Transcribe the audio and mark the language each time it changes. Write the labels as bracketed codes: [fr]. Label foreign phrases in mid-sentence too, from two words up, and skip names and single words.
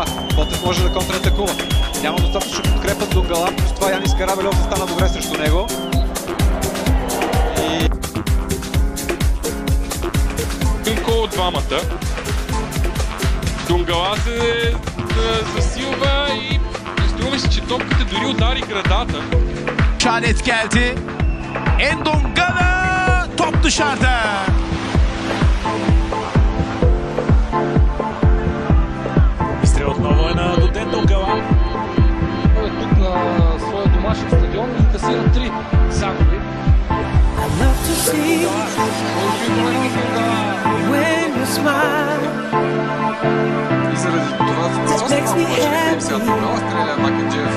[bg] Ботев може да контратакува. Няма достатъчно подкрепа от Дунгала, плюс това Янис Карабельов застана добре срещу него. От двамата. Дунгала се засилва и струва се, че топката дори удари градата. [tr] İşaret geldi. Endongala top dışarıda. [bg] Изстрел отново е на Дуден Дунгала. Тук на своя домашен стадион и касира 3 загуби. И заради това сега Дунгала стреля Макенджиев.